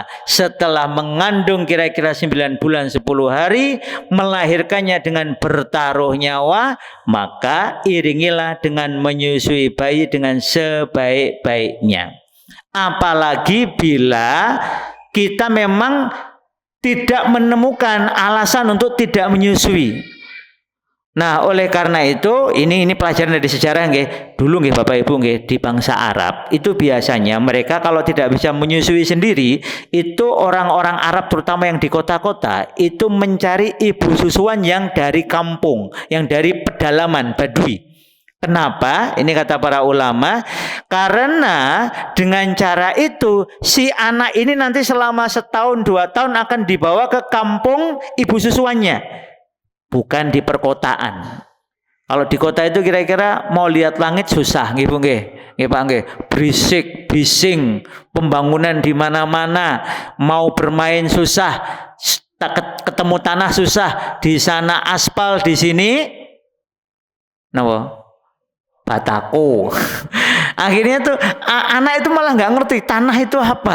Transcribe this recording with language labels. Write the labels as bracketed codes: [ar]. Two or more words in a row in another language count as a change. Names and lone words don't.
[id] Setelah mengandung kira-kira 9 bulan 10 hari, melahirkannya dengan bertaruh nyawa, maka iringilah dengan menyusui bayi dengan sebaik-baiknya. Apalagi bila kita memang tidak menemukan alasan untuk tidak menyusui. Nah, oleh karena itu ini pelajaran dari sejarah nggih. Dulu nggih Bapak Ibu nggih di bangsa Arab itu biasanya mereka kalau tidak bisa menyusui sendiri, itu orang-orang Arab terutama yang di kota-kota itu mencari ibu susuan yang dari kampung, yang dari pedalaman Badui. Kenapa? Ini kata para ulama, karena dengan cara itu si anak ini nanti selama setahun 2 tahun akan dibawa ke kampung ibu susuannya, bukan di perkotaan. Kalau di kota itu kira-kira mau lihat langit susah, [jv] nggih Bu nggih. Nggih Pak nggih. [id] Berisik, bising, pembangunan di mana-mana, mau bermain susah, ketemu tanah susah, di sana aspal, di sini napa? Batako. Akhirnya tuh anak itu malah nggak ngerti tanah itu apa.